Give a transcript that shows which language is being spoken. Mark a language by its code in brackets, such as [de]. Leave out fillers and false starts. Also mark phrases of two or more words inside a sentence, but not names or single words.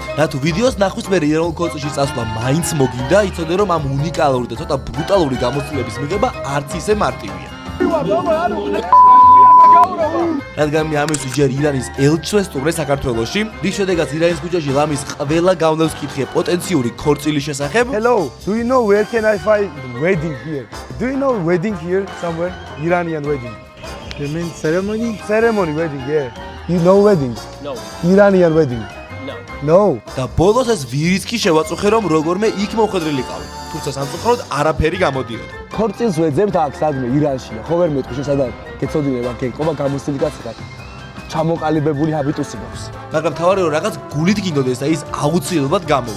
[ka] და თუ ვიდეოს ნახვის მერე ირანულ ქორწილში წასვლა მაინც მოგინდა, იცოდე რომ ამ უნიკალური და ცოტა ბრუტალური გამოცდილების მიღება არც ისე მარტივია. რადგან მე ამისთვის ჯერ ირანის ელჩს სტუმრე საქართველოში, რის შედეგად ირანის ქუჩაში ლამის ყველა გავლენას კითხია პოტენციური ქორწილის შესახებ. [en] Hello, do you know where can I find wedding here? Do you know wedding here somewhere? Iranian wedding. You mean ceremony? Ceremony wedding, yeah. You know weddings? No. Iranian wedding. No. No. [ka] და ბოლოს ეს ვირიც კი შევაწუხე რომ როგორმე იქ მოხვედრილიყავი. თუმცა სამწუხაროდ არაფერი გამოდიოდა. ქორწილს ვეძებთ აქ სადმე ირანში. ხო ვერ მეტყვი შესაძლოა გეცოდინება აქ ყობა გამოსილი კაცი ხარ. ჩამოყალიბებული ჰაბიტუსი მაქვს. მაგრამ თავარი რომ რაღაც გულით გინდოდეს და ის აუცილებლად გამოვა.